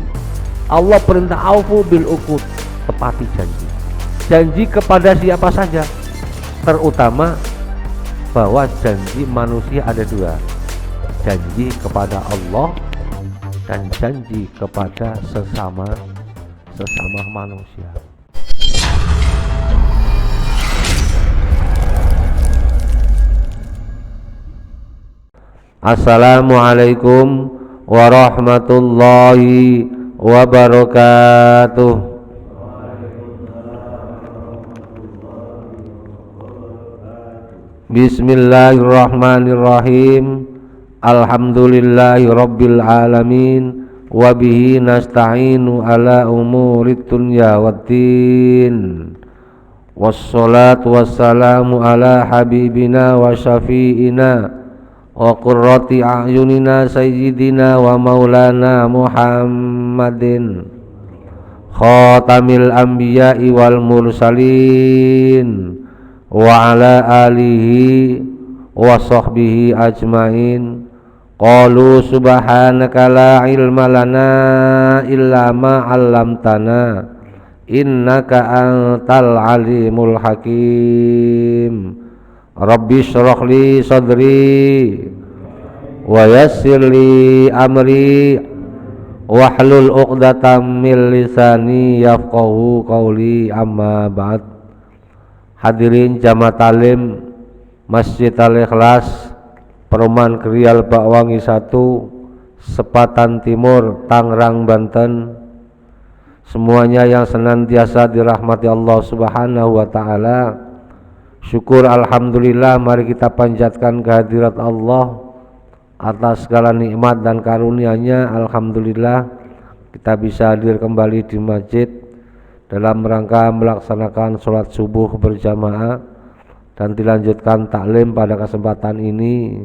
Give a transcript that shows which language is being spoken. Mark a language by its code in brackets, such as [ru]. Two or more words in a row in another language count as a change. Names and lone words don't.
[id] Allah perintah [ar] أوفوا بالعقود, [id] tepati janji. Janji kepada siapa saja, terutama bahwa janji manusia ada dua, janji kepada Allah dan janji kepada sesama manusia. [ar] السلام عليكم ورحمة الله وبركاته. بسم الله الرحمن الرحيم. الحمد لله رب العالمين. وبه نستعين على أمور الدنيا والدين. والصلاة والسلام على حبيبنا وشفيعنا وقرة أعيننا سيدنا ومولانا محمد خاتم الأنبياء والمرسلين وعلى آله وصحبه أجمعين. قالوا سبحانك لا علم لنا إلا ما علمتنا إنك أنت العليم الحكيم. رب اشرح لي صدري ويسر لي أمري واحلل عقدة من لساني يفقهوا قولي أما بعد. [id] Hadirin jamaah talim Masjid Al-Ikhlas, Perumahan Krial Bakwangi 1, Sepatan Timur, Tangerang, Banten. Semuanya yang senantiasa dirahmati Allah [ar] سبحانه وتعالى. [id] Syukur alhamdulillah, mari kita panjatkan kehadirat Allah atas segala nikmat dan karunia-Nya. Alhamdulillah kita bisa hadir kembali di masjid dalam rangka melaksanakan sholat subuh berjamaah dan dilanjutkan taklim pada kesempatan ini.